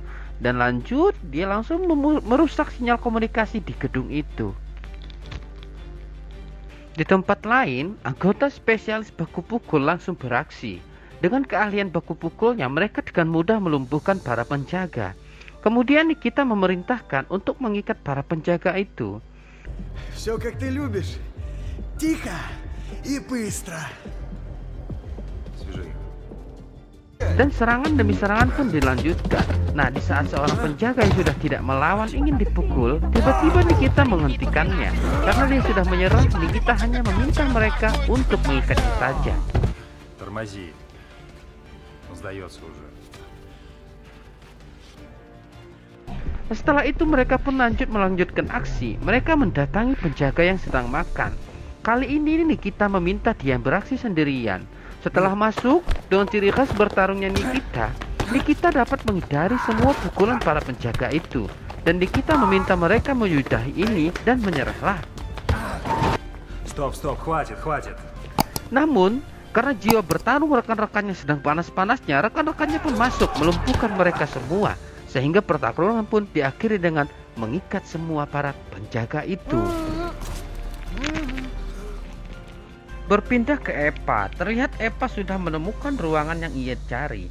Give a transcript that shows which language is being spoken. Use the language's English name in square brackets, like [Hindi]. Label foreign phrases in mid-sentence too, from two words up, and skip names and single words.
[Indonesian] Dan lanjut, dia langsung merusak sinyal komunikasi di gedung itu. Di tempat lain, anggota spesialis baku pukul langsung beraksi. Dengan keahlian baku pukulnya, mereka dengan mudah melumpuhkan para penjaga. Kemudian Nikita memerintahkan untuk mengikat para penjaga itu. [Russian] Всё как ты любишь. Тихо и быстро. [Indonesian] Dan serangan demi serangan pun dilanjutkan. Nah, di saat seorang penjaga yang sudah tidak melawan ingin dipukul, tiba-tiba Nikita menghentikannya. Karena dia sudah menyerah, Nikita hanya meminta mereka untuk mengikatnya saja. [Russian] Тормози. Он сдается уже. [Indonesian] Setelah itu mereka pun melanjutkan aksi. Mereka mendatangi penjaga yang sedang makan. Kali ini Nikita meminta dia beraksi sendirian. Setelah masuk, dengan ciri khas bertarungnya Nikita dapat menghindari semua pukulan para penjaga itu. Dan Nikita meminta mereka menyudahi ini dan menyerahlah. [Russian] Стоп, хватит. [Indonesian] Namun, karena jiwa bertarung rekan-rekannya sedang panas-panasnya, rekan-rekannya pun masuk melumpuhkan mereka semua. Sehingga pertarungan pun diakhiri dengan mengikat semua para penjaga itu. Berpindah ke Eva, terlihat Eva sudah menemukan ruangan yang ia cari.